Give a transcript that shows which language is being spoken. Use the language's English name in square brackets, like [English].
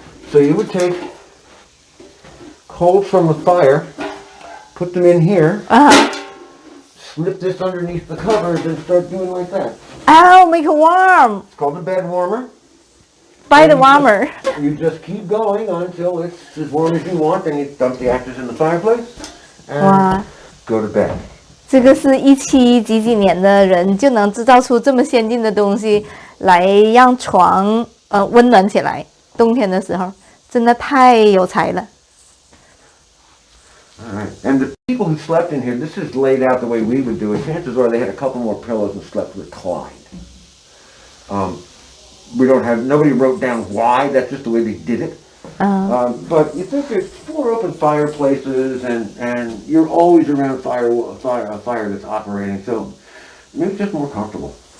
[English] So you would take coals from the fire, put them in here, slip this underneath the covers and start doing like that. Oh, make it warm. It's called a bed warmer. By the warmer. You just keep going until it's as warm as you want, then you dump the ashes in the fireplace and Wow. go to bed. [Chinese] 这个是17几年的人就能制造出这么先进的东西来让床温暖起来，冬天的时候真的太有才了。 [English] All right. And the people who slept in here, this is laid out the way we would do it. Chances are they had a couple more pillows and slept reclined. Nobody wrote down why, that's just the way they did it. But you think there's 4 open fireplaces and you're always around a fire that's operating, so maybe it's just more comfortable.